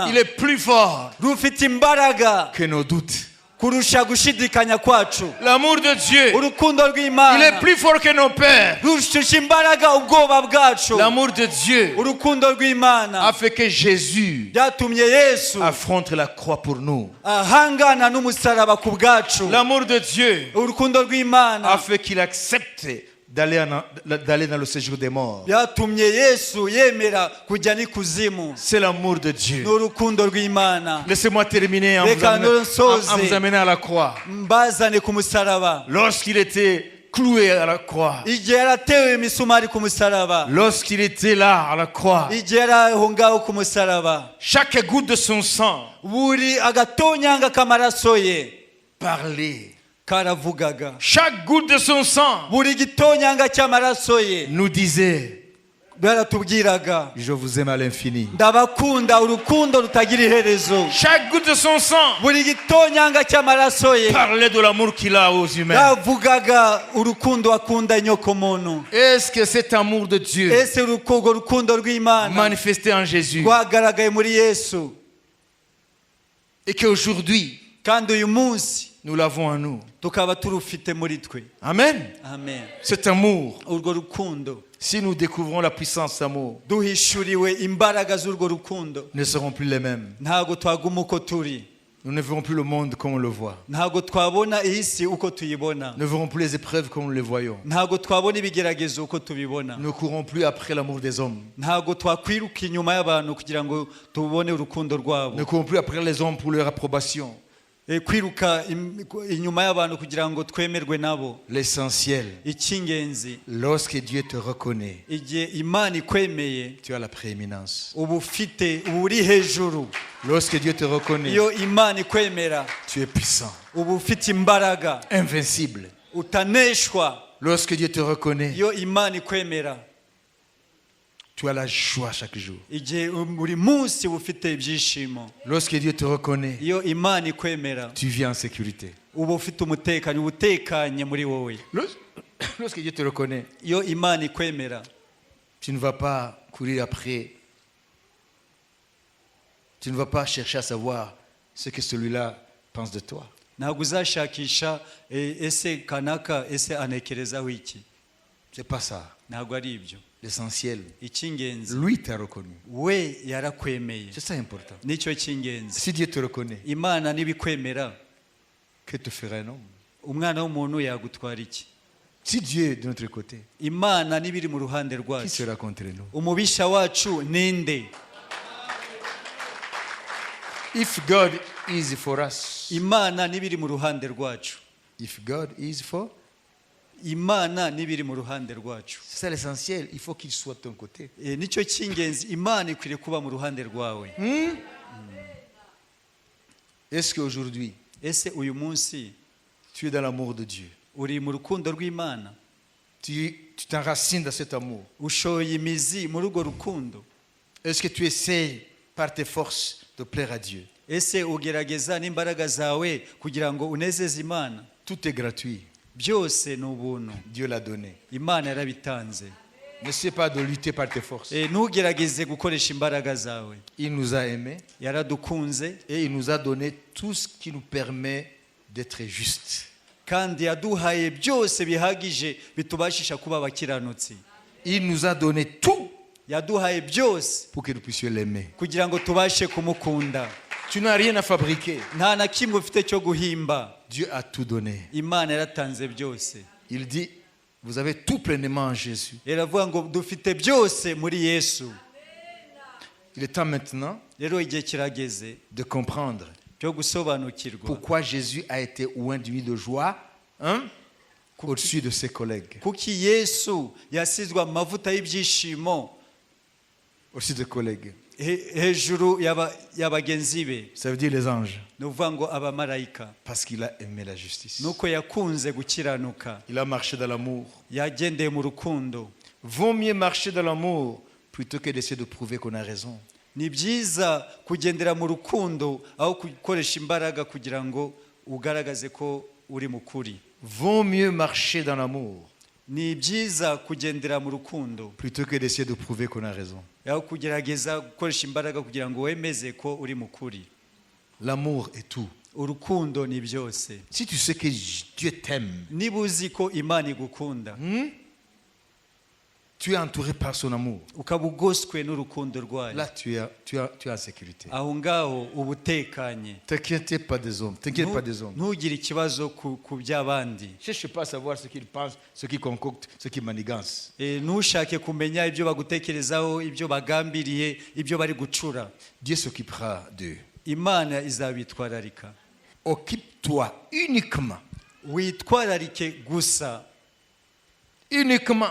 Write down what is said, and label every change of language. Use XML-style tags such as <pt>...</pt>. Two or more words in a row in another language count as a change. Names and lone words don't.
<fr>il est plus fort</fr> <rw>rufite imbaraga</rw> <fr>que nos doutes.</fr> <rw>kurusha gushidikanya kwacu.</rw> <fr>L'amour de Dieu,</fr> <rw>Urukundo</rw> <fr>il est</fr> <rw>rw'Imana</rw> <fr>plus fort que nos peurs.</fr> <rw>rushusha imbaraga ubwoba bwacu.</rw> <fr>L'amour de Dieu</fr> <rw>Urukundo rw'Imana</rw> <fr>a fait que Jésus</fr> <rw>byatumye Yesu</rw> <fr>affronte la croix pour nous.</fr> <rw>ahangana n'umusaraba ku bwacu.</rw> <fr>L'amour de Dieu</fr> <rw>Urukundo rw'Imana</rw> <fr>a fait qu'il accepte d'aller dans le séjour des morts.</fr> <rw>byatumye Yesu yemera kujya n'ikuzimu.</rw> <fr>C'est l'amour de Dieu.</fr> <rw>Ni urukundo rw'Imana.</rw> <fr>Laissez-moi terminer en</fr> <rw>Reka nsoze</rw> <fr>vous amenant à la croix.</fr> <rw>mbazane ku musaraba.</rw> <fr>Lorsqu'il était cloué à la croix,</fr> <rw>igihe yaratewe imisumari ku musaraba,</rw> <fr>lorsqu'il était là à la croix,</fr> <rw>igihe yari aho ngaho ku musaraba,</rw> <fr>chaque goutte de son sang</fr> <rw>buri agatonyanga k'amaraso ye</rw> <fr>parlait.</fr> <rw>karavugaga,</rw> <fr>Chaque goutte de son sang</fr> <rw>buri gitonyanga cy'amaraso ye</rw> <fr>nous disait,</fr> <rw>baratubwiraga,</rw> <fr>je vous aime à l'infini.</fr> <rw>ndabakunda, urukundo rutagira iherezo.</rw> <fr>Chaque goutte de son sang</fr> <rw>Buri gitonyanga cy'amaraso ye</rw> <fr>parlait de l'amour qu'il a aux humains.</fr> <rw>yavugaga urukundo akunda inyoko muntu.</rw> <fr>Est-ce que cet amour de Dieu</fr> <rw>Ese urwo rukundo rw'Imana</rw> <fr>manifesté en Jésus</fr> <rw>rwagaragaye muri Yesu,</rw> <fr>et qu'aujourd'hui</fr> <rw>kandi uyu munsi</rw> <fr>nous l'avons en nous?</fr> <rw>tukaba turufite muri twe.</rw> <fr>Amen.</fr> <rw>Amen.</rw> <fr>Cet amour,</fr> <rw>Urwo rukundo,</rw> <fr>si nous découvrons la puissance de l'amour,</fr> <rw>duhishuriwe imbaraga z'urwo rukundo,</rw> <fr>ne seront plus les mêmes.</fr> <rw>ntago twaguma uko turi,</rw> <fr>Nous ne verrons plus le monde comme on le voit.</fr> <rw>ntago twabona iyi si uko tuyibona,</rw> <fr>Nous ne verrons plus les épreuves comme nous les voyons.</fr> <rw>ntago twabona ibigeragezo uko tubibona,</rw> <fr>Nous ne courrons plus après l'amour des hommes.</fr> <rw>ntago twakwiruka inyuma y'abantu kugira ngo tubone urukundo</rw> <fr>Nous</fr> <rw>rwabo,</rw> <fr>ne courons plus après les hommes pour leur approbation.</fr> <rw>kwiruka inyuma y'abantu kugira ngo twemerwe nabo.</rw> <fr>L'essentiel,</fr> <rw>Icy'ingenzi,</rw> <fr>lorsque Dieu te reconnaît,</fr> <rw>igihe Imana ikwemeye</rw> <fr>tu as la prééminence.</fr> <rw>uba uri hejuru.</rw> <fr>Lorsque Dieu te reconnaît,</fr> <rw>Iyo Imana ikwemera</rw> <fr>tu es puissant,</fr> <rw>uba ufite imbaraga,</rw> <fr>invincible.</fr> <rw>utaneshwa.</rw> <fr>Lorsque Dieu te reconnaît,</fr> <rw>Iyo Imana ikwemera,</rw> <fr>tu as la joie chaque jour.</fr> <rw>igihe buri munsi uba ufite ibyishimo.</rw> <fr>Lorsque Dieu te reconnaît,</fr> <rw>Iyo Imana ikwemera</rw> <fr>tu vis en sécurité.</fr> <rw>uba ufite umutekano, uba utekanye muri wowe.</rw> <fr>Lorsque Dieu te reconnaît,</fr> <rw>Iyo Imana ikwemera,</rw> <fr>tu ne vas pas courir après. Tu ne vas pas chercher à savoir ce que celui-là pense de toi.</fr> <rw>ntabwo uzashakisha ese kanaka ese anekerezaho iki.</rw> <fr>C'est pas ça.</fr> <rw>Ntabwo ari ibyo.</rw> <fr>L'essentiel,</fr> <rw>Icy'ingenzi,</rw> <fr>lui t'a reconnu.</fr> <rw>we yarakwemeye,</rw> <fr>C'est ça important.</fr> <rw>nicyo cy'ingenzi.</rw> <fr>Si Dieu te reconnaît,</fr> <rw>Imana nibikwemera,</rw> <fr>que te fera un homme?</fr> <rw>umwana w'umuntu yagutwara iki?</rw> <fr>Si Dieu est de notre côté,</fr> <rw>Imana nibiri mu ruhande</rw> <fr>qui</fr> <rw>rwacu,</rw> <fr>sera contre nous?</fr> <rw>umubisha wacu ninde?</rw> <en>If God is for us,</en> <rw>Imana nibiri mu ruhande rwacu,</rw> <en>if God is for,</en> <rw>Imana nibiri mu ruhande rwacu.</rw> <fr>c'est ça l'essentiel. Il faut qu'il soit de ton côté.</fr> <rw>Nicyo cy'ingenzi, Imana ikwiriye kuba mu ruhande rwawe.</rw> <fr>Est-ce qu'aujourd'hui,</fr> <rw>Ese uyu munsi</rw> <fr>tu es dans l'amour de Dieu?</fr> <rw>uri mu rukundo rw'Imana?</rw> <fr>Tu t'enracines dans cet amour?</fr> <rw>Ushoye imizi muri urwo rukundo?</rw> <fr>Est-ce que tu essaies par tes forces de plaire à Dieu?</fr> <rw>Ese ugerageza n'imbaraga zawe kugira ngo unezeze Imana?</rw> <fr>Tout est gratuit.</fr> <rw>Byose ni ubuntu,</rw> <fr>Dieu l'a donné.</fr> <rw>Imana yarabitanze.</rw> <fr>N'essaie pas de lutter par tes forces.</fr> <rw>Ntugerageze gukoresha imbaraga zawe.</rw> <fr>Il nous a aimés</fr> <rw>Yaradukunze</rw> <fr>et il nous a donné tout ce qui nous permet d'être justes.</fr> <rw>kandi yaduhaye byose bihagije bitubashisha kuba abakiranutsi.</rw> <fr>Il nous a donné tout</fr> <rw>Yaduhaye byose</rw> <fr>pour que nous puissions l'aimer.</fr> <rw>kugira ngo tubashe kumukunda.</rw> <fr>Tu n'as rien à fabriquer.</fr> <rw>Nta na kimwe ufite cyo guhimba.</rw> <fr>Dieu a tout donné.</fr> <rw>Imana yaratanze byose.</rw> <fr>Il dit, vous avez tout pleinement en Jésus.</fr> <rw>Yaravuga ngo dufite byose muri Yesu.</rw> <fr>Il est temps maintenant</fr> <rw>Rero igihe kirageze</rw> <fr>de comprendre</fr> <rw>cyo gusobanukirwa</rw> <fr>pourquoi Jésus a été oint d'huile de joie, au-dessus de ses collègues.</fr> <rw>kuki Yesu yasizwe amavuta y'ibyishimo</rw> <fr>Au-dessus des collègues.</fr> <rw>hejuru y'abagenzi be.</rw> <fr>Ça veut dire les anges.</fr> <rw>Ni ukuvuga ngo abamarayika,</rw> <fr>Parce qu'il a aimé la justice.</fr> <rw>nuko yakunze gukiranuka,</rw> <fr>Il a marché dans l'amour.</fr> <rw>yagendeye mu rukundo.</rw> <fr>Vaut mieux marcher dans l'amour plutôt que d'essayer de prouver qu'on a raison.</fr> <rw>Ni byiza kugendera mu rukundo aho gukoresha imbaraga kugira ngo ugaragaze ko uri mu kuri.</rw> <fr>Vaut mieux marcher dans l'amour</fr> <rw>Ni byiza kugendera mu rukundo</rw> <fr>plutôt que d'essayer de prouver qu'on a raison.</fr> <rw>aho kugerageza gukoresha imbaraga kugira ngo wemeze ko uri mu kuri.</rw> <fr>L'amour est tout.</fr> <rw>Urukundo ni byose.</rw> <fr>Si tu sais que Dieu t'aime,</fr> <rw>Niba uzi ko Imana igukunda,</rw> <fr>tu es entouré par son amour.</fr> <rw>ukaba ugoswe n'urukundo rwayo,</rw> <fr>Là, tu es en sécurité.</fr> <rw>aho ngaho uba utekanye.</rw> <fr>T'inquiète pas des hommes. T'inquiète pas des hommes.</fr> <rw>Ntugire ikibazo ku by'abandi.</rw> <fr>Ne cherche pas à savoir ce qu'ils pensent, ce qu'ils concoctent, ce qu'ils manigancent.</fr> <rw>Ntushake kumenya ibyo bagutekerezaho, ibyo bagambiriye, ibyo bari gucura.</rw> <fr>Dieu s'occupera d'eux.</fr> <rw>Imana izabitwararika.</rw> <fr>Occupe-toi uniquement</fr> <rw>Witwararike gusa</rw> <fr>uniquement</fr>